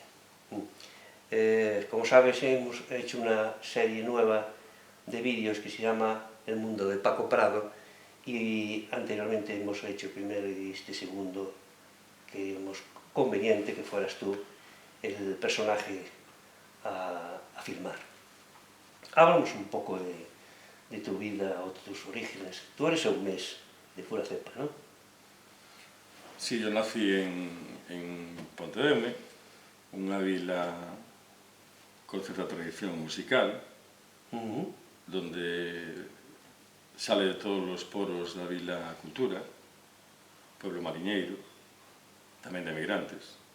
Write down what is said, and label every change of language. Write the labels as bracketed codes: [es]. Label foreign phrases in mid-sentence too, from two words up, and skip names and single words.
[es] Como sabes, hemos hecho una serie nueva de vídeos que se llama El mundo de Paco Prado, y anteriormente hemos hecho primero y este segundo, que hemos conveniente que fueras tú el personaje a filmar. Háblanos un poco de tu vida o de tus orígenes. Tú eres eumés de pura cepa, ¿no? Sí, yo nací en [gl] Pontedeume, unha vila con certa tradición musical, [es] donde sale de [gl] todos os poros da vila a cultura, pueblo mariñeiro, tamén de emigrantes.